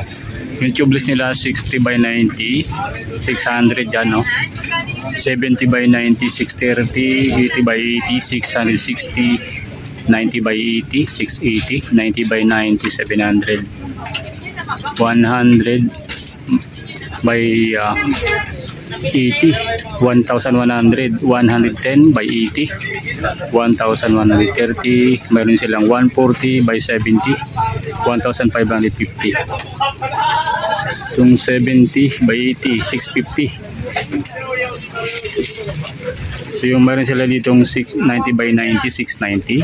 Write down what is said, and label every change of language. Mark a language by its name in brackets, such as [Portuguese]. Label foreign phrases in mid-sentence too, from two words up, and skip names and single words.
[Filipino] Yung tubeless nila 60 by 90, 600 yan, no? 70 by 90, 630, 80 by 80, 660, 90 by 80, 680, 90 by 90, 700, 100 by 80, 1,100, 110 by 80, 1,130, mayroon silang 140 by 70, 1,550. Itong 70 by 80, 650. So yung mayroon sila ditong 90 by 90, 690.